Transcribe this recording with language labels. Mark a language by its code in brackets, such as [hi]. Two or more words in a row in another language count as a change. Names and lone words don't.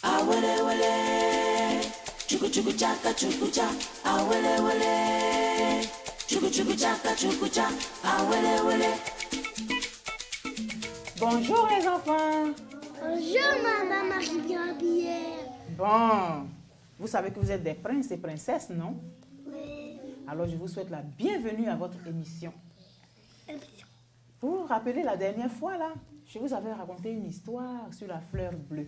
[fr] awele wele, chuku chuku chaka chuku cha, awele wele, chuku chuku chaka chuku cha, awele wele. Bonjour les enfants. Bonjour Maman Marie-Gabrielle. Bon, vous savez que vous êtes des princes et princesses, non? Oui. Alors je vous souhaite la bienvenue à votre émission. Vous vous rappelez la dernière fois là, je vous avais raconté une histoire sur la fleur bleue.